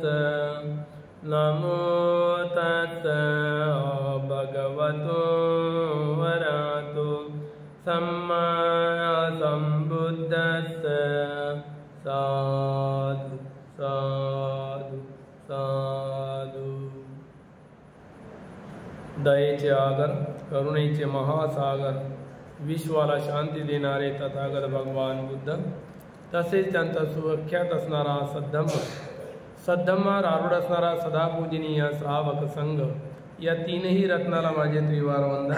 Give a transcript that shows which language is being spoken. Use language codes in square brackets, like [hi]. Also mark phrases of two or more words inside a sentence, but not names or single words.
[pi] नमो तस्स भगवतो वरहतो सम्मा सम्बुद्धस्स। साधु साधु साधु। [mr] दयेचे आगर, करुणेचे महासागर, विश्वाला शांती देणारे तथागत भगवान बुद्ध, तसेच त्यांचा सुव्याख्यात असणारा सद्धम्मावर आरूढ असणारा सदापूजनीय श्रावक संघ, या तीनही रत्नाला माझे त्रिवार वंदन।